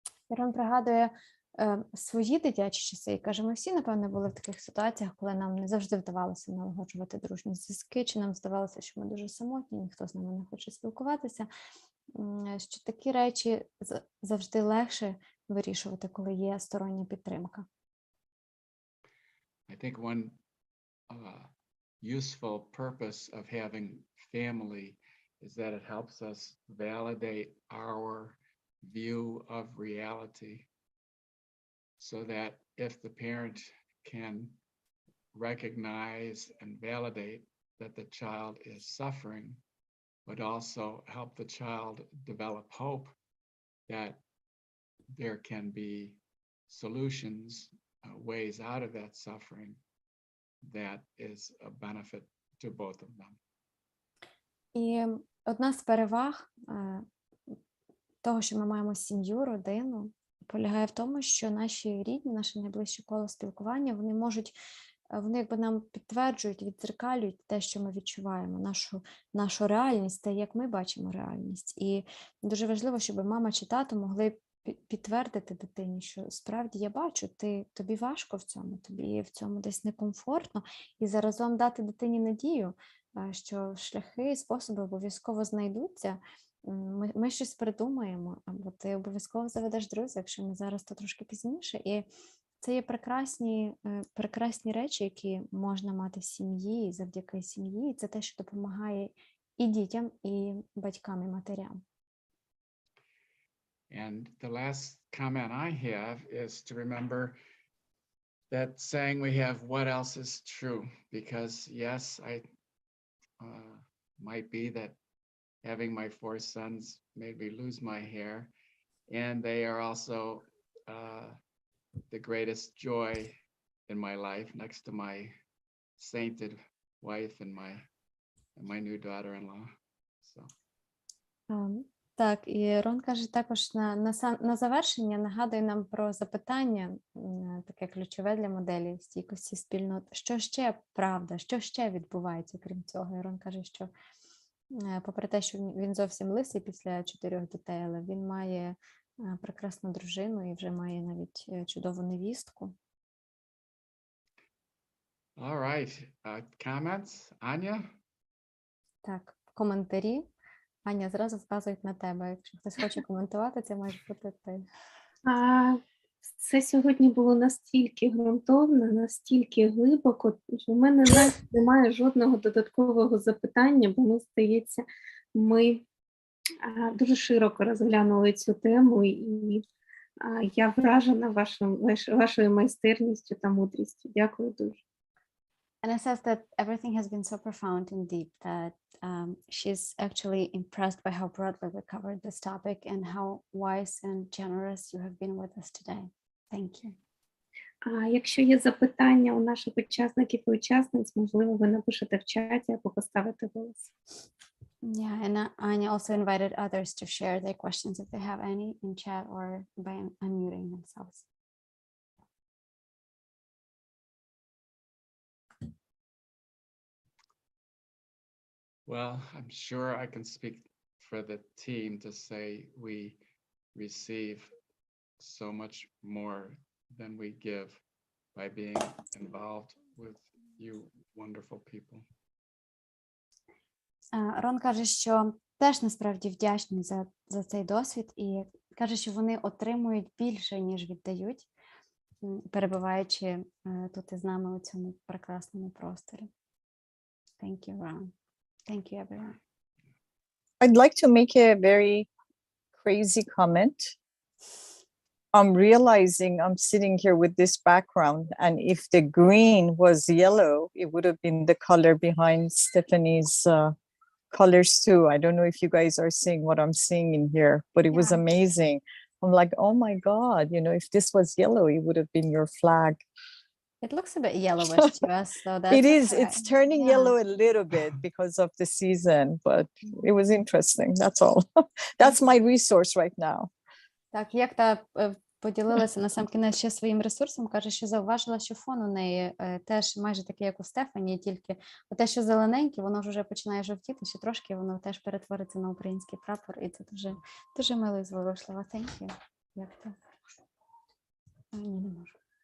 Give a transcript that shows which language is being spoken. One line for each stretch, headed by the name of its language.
Ukrainian: Ірон пригадує свої дитячі часи і каже, ми всі, напевно, були в таких ситуаціях, коли нам не завжди вдавалося налагоджувати дружні зв'язки, чи нам здавалося, що ми дуже самотні, ніхто з нами не хоче спілкуватися, що такі речі завжди легше вирішувати, коли є стороння підтримка.
English: I think one useful purpose of having family is that it helps us validate our view of reality, so that if the parent can recognize and validate that the child is suffering, but also help the child develop hope that there can be solutions, ways out of that suffering, that is a benefit to both of them.
Ukrainian: І одна з переваг того, що ми маємо сім'ю, родину, полягає в тому, що наші рідні, наше найближче коло спілкування, вони якби нам підтверджують, віддзеркалюють те, що ми відчуваємо, нашу реальність, те, як ми бачимо реальність. І дуже важливо, щоб мама чи тато могли підтвердити дитині, що справді я бачу, тобі важко в цьому, тобі в цьому десь некомфортно, і заразом дати дитині надію, що шляхи, способи обов'язково знайдуться, ми щось придумаємо, або ти обов'язково заведеш друзів, якщо ми зараз, то трошки пізніше. І це є прекрасні речі, які можна мати в сім'ї, і завдяки сім'ї, і це те, що допомагає і дітям, і батькам, і матерям.
English: And the last comment I have is to remember that saying we have what else is true, because yes, I might be that having my 4 sons made me lose my hair, and they are also the greatest joy in my life, next to my sainted wife and my new daughter-in-law. So.
Ukrainian: Так, і Рон каже також на завершення нагадує нам про запитання, таке ключове для моделі стійкості спільнот. Що ще правда, що ще відбувається, крім цього? І Рон каже, що попри те, що він зовсім лисий після 4 дітей, але він має прекрасну дружину і вже має навіть чудову невістку.
English: All right. Comments? Anya?
Ukrainian: Так, коментарі. Аня, зразу вказують на тебе. Якщо хтось хоче коментувати, це може бути ти. Це сьогодні було настільки ґрунтовно, настільки глибоко, що в мене навіть немає жодного додаткового запитання, бо ми, здається, ми дуже широко розглянули цю тему, і я вражена вашою майстерністю та мудрістю. Дякую дуже.
English: Anna says that everything has been so profound and deep that she's actually impressed by how broadly we covered this topic and how wise and generous you have been with us today. Thank you.
Ukrainian: Якщо є запитання у наших учасників і учасниць, можливо, ви напишете в чаті або поставите голос.
English: Yeah, and Anya also invited others to share their questions if they have any in chat or by unmuting themselves. Well, I'm sure I can speak for the team to say we receive so much more than we give by being involved with you wonderful people.
Ukrainian: Рон каже, що теж насправді вдячний за цей досвід і каже, що вони отримують більше, ніж віддають, перебуваючи тут із нами у цьому прекрасному просторі.
English: Thank you, Ron. Thank you, everyone. I'd like to make a very crazy comment. I'm realizing I'm sitting here with this background, and if the green was yellow, it would have been the color behind Stephanie's colors too. I don't know if you guys are seeing what I'm seeing in here, but it was amazing. I'm like, oh my God, you know, if this was yellow, it would have been your flag. It looks a bit yellowish to us, so that's It is. okay. It's turning yellow a little bit because of the season, but it was interesting. That's all. That's my resource right now.
Ukrainian: Так, як та поділилася на сам кінець ще своїм ресурсом, каже, що зауважила, що фон у неї теж майже такий, як у Стефані, тільки те, що зелененьке, воно вже починає жовтіти, ще трошки воно теж перетвориться на український прапор, і це дуже, дуже мило і зворушливо.
English: Thank you.
Ukrainian: Як то? Ні, не можу.